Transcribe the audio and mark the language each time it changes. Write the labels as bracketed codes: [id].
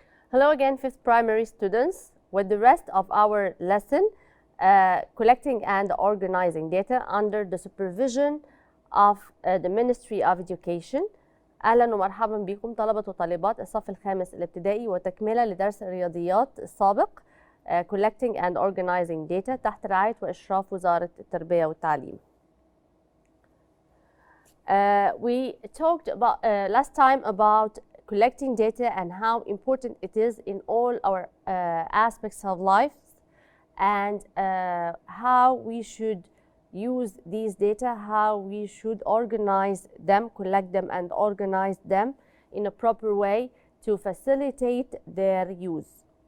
[en] Hello again, fifth primary students. With the rest of our lesson, collecting and organizing data under the supervision of the Ministry of Education. [ar] أهلا ومرحبا بكم طلبة وطالبات الصف الخامس الابتدائي وتكملة لدرس الرياضيات السابق [en] collecting and organizing data [ar] تحت رعاية وإشراف وزارة التربية والتعليم. [en] We talked about last time about collecting data and how important it is in all our aspects of life, and how we should use these data, how we should organize them, collect them and organize them in a proper way to facilitate their use.